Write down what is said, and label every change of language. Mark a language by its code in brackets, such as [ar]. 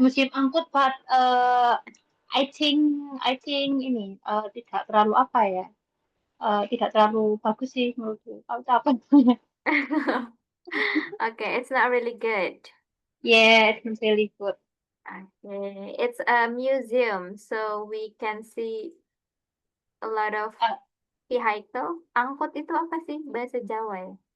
[id] Museum Angkut, [en] but I think [id] ini tidak terlalu apa ya? Tidak terlalu bagus sih menurutku. Tahu apa namanya? [en] Okay, it's not really good. Yes, it's really good. Okay, it's a museum, so we can see a lot of Uh, vehicle. [id] Angkut itu apa sih bahasa Jawa ya?